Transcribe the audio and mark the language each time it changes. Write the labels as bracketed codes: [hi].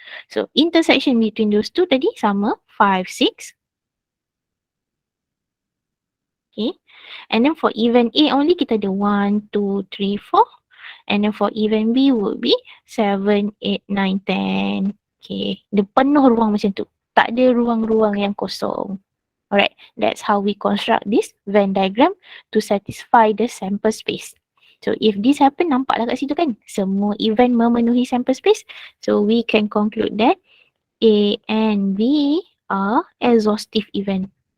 [en] So, intersection between those two [ms] tadi sama, [en] 5, 6. Okay. And then for event A only, [ms] kita ada [en] 1, 2, 3, 4. And then for event B would be 7, 8, 9, 10. [ms] Okay. Dia penuh ruang macam tu. Tak ada ruang-ruang yang kosong. [en] Alright, that's how we construct this Venn diagram to satisfy the sample space. So if this happen, [ms] nampaklah kat situ kan, semua [en] event [ms] memenuhi [en] sample space. So we can conclude that A and B are exhaustive event.